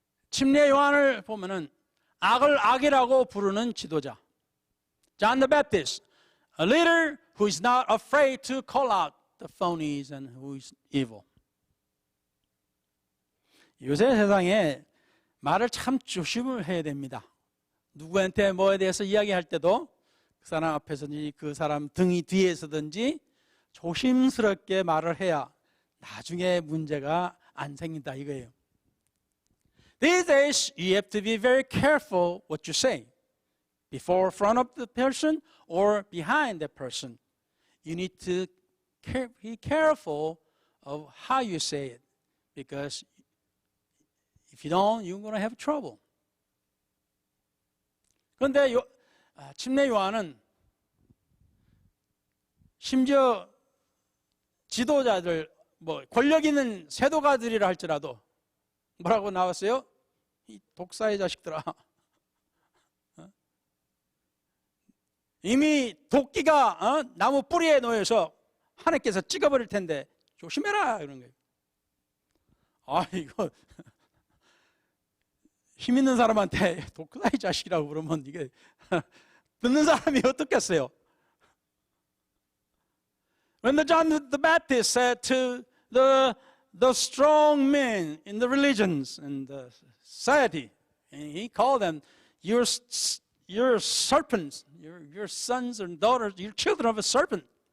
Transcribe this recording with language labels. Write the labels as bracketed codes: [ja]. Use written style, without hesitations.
[ko] 침례 요한을 보면은 악을 악이라고 부르는 지도자. [en] John the Baptist, a leader who is not afraid to call out the phonies and who is evil. [ko] 요새 세상에 말을 참 조심을 해야 됩니다. 누구한테 뭐에 대해서 이야기할 때도 그 사람 앞에서든지 그 사람 등이 뒤에서든지 조심스럽게 말을 해야 나중에 문제가 안 생긴다 이거예요. [en] These days, you have to be very careful what you say. Before front of the person or behind the person. You need to be careful of how you say it. Because if you don't, you're going to have trouble. [ko] 그런데 침례 요한은 심지어 지도자들, 권력 있는 세도가들이라 할지라도 뭐라고 나왔어요? 이 독사의 자식들아. 이미 도끼가 나무 뿌리에 놓여서 하나님께서 찍어버릴 텐데 조심해라 이런 거예요. 아 이거 힘 있는 사람한테 독사의 자식이라고 그러면 이게 듣는 사람이 어떻겠어요? [en] When John the Baptist said to the strong men in the religions and the society, and he called them your serpents, your sons and daughters, your children of a serpent.